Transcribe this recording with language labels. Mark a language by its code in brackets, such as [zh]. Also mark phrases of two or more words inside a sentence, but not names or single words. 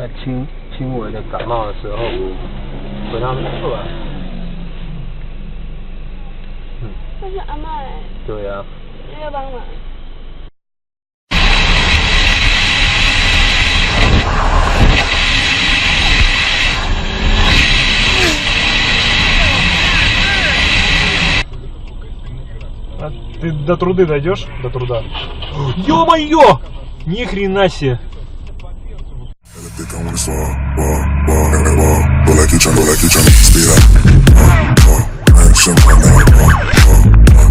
[zh] 轻微的感冒的时候，回他们做啊。那是阿嬷哎，对啊。要帮忙。 [ru] А ты до труды дойдешь? До труда. Ё-моё! Ни хрена себе! [en] Think I wanna fall, like you tryna speed up. Action right now,